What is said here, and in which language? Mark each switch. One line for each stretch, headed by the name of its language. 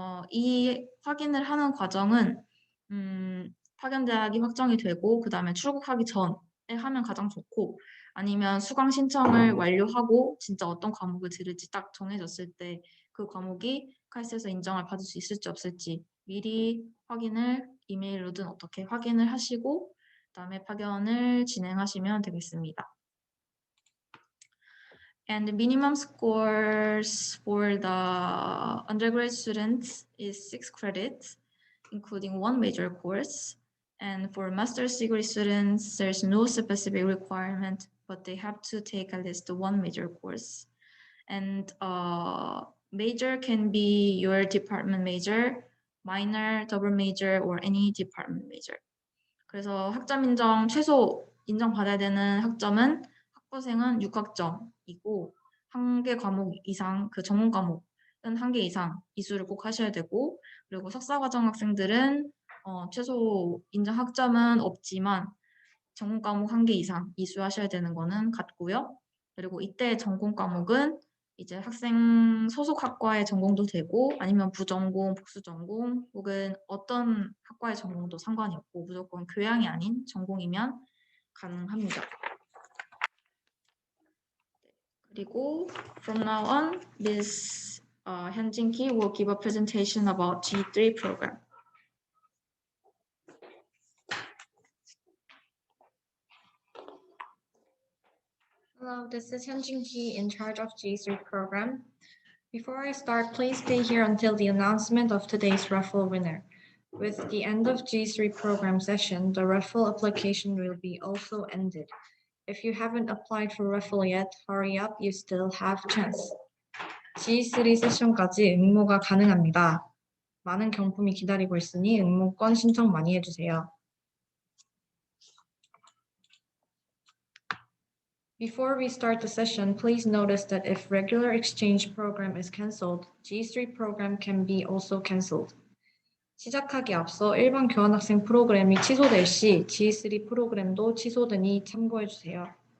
Korean: 이 확인을 하는 과정은 파견 대학이 확정이 되고 그 다음에 출국하기 전에 하면 가장 좋고 아니면 수강 신청을 완료하고 진짜 어떤 과목을 들을지 딱 정해졌을 때 그 과목이 카이스트에서 인정을 받을 수 있을지 없을지 미리 확인을 이메일로든 어떻게 확인을 하시고 그다음에 파견을 진행하시면 되겠습니다.
English: And the minimum scores for the undergraduate students is 6 credits, including 1 major course. And for master's degree students, there's no specific requirement, but they have to take at least 1 major course. And major can be your department major, minor, double major, or any department major.
Korean: 그래서 학점 인정 최소 인정받아야 되는 학점은 학부생은 6학점이고 1개 과목 이상 그 전문 과목은 1개 이상 이수를 꼭 하셔야 되고 그리고 석사과정 학생들은 최소 인정 학점은 없지만 전문 과목 1개 이상 이수하셔야 되는 거는 같고요. 그리고 이때 전공 과목은 이제 학생 소속 학과의 전공도 되고 아니면 부전공, 복수전공 혹은 어떤 학과의 전공도 상관이 없고 무조건 교양이 아닌 전공이면 가능합니다. 그리고
English: from now on, Ms. Hyunjin Ki will give a presentation about G3 program. Hello, this is Hyunjin Ki in charge of G3 program. Before I start, please stay here until the announcement of today's raffle winner. With the end of G3 program session, the raffle application will be also ended. If you haven't applied for raffle yet, hurry up, you still have chance.
Korean: G3 세션까지 응모가 가능합니다. 많은 경품이 기다리고 있으니 응모권 신청 많이 해주세요.
English: Before we start the session, please notice that if regular exchange program is cancelled, G3 program can be also cancelled.
Korean: 시작하기 앞서 일반 교환학생 프로그램이 취소될 시 G3 프로그램도 취소되니 참고해주세요.